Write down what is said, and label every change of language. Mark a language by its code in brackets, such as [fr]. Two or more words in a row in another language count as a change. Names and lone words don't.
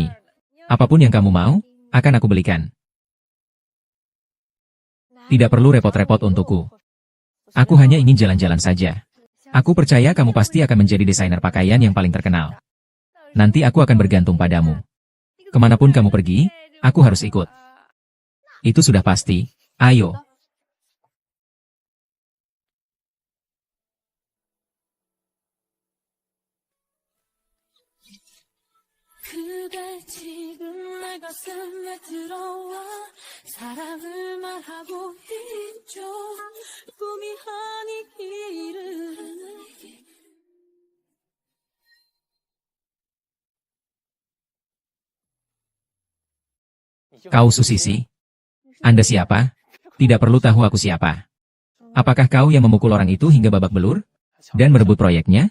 [id] Apapun yang kamu mau, akan aku belikan. Tidak perlu repot-repot untukku. Aku hanya ingin jalan-jalan saja. Aku percaya kamu pasti akan menjadi desainer pakaian yang paling terkenal. Nanti aku akan bergantung padamu. Kemanapun kamu pergi, aku harus ikut. Itu sudah pasti. Ayo. [ko] 그대 지금 내 가슴에 들어와 사랑을 말하고 있죠 꿈이 아니기를 [id] Kau Susisi? Anda siapa? Tidak perlu tahu aku siapa. Apakah kau yang memukul orang itu hingga babak belur? Dan merebut proyeknya?